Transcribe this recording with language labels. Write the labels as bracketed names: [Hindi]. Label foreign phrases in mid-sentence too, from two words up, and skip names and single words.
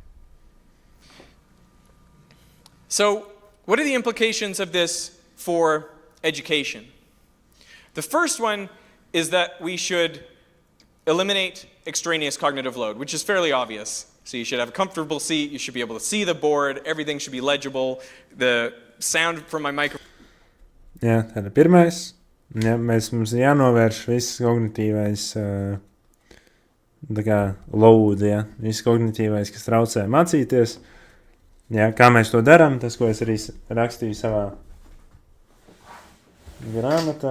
[English] So what are the implications of this for education? The first one is that we should eliminate extraneous cognitive load, which is fairly obvious. So you should have a comfortable seat, you should be able to see the board, everything should be legible, the sound from my microphone. [Latvian] Jā, tāda pirmais. Ja, mums ir jānovērš viss kognitīvais load, ja, viss kognitīvais, kas traucē mācīties. Ja, kā mēs to darām, tas, ko es arī rakstīju savā grāmatā.